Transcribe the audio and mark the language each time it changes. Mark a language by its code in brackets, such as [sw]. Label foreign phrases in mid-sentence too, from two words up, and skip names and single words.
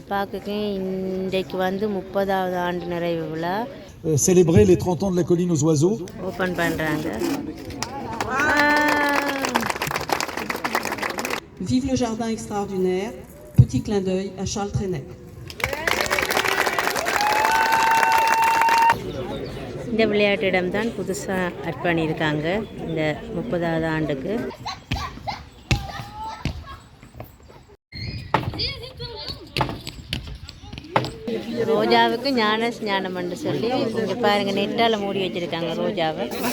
[ta] பார்க்குக்கு இன்றைக்கு வந்து 30வது ஆண்டு நிறைவு விழா [fr] célébrer les 30 ans de la colline aux oiseaux. [ta] ஓப்பன் பண்ணுறாங்க. [fr] Vive le jardin extraordinaire. Petit clin d'œil à Charles Trenet. [ta] இந்த விளையாட்டிடம் தான் புதுசாக அர்ப்பணியிருக்காங்க இந்த 30வது ஆண்டுக்கு. ரோஜாவுக்கு ஞானம் என்று சொல்லி இங்கே பாருங்க நெட்டால் மூடி வச்சிருக்காங்க ரோஜாவை.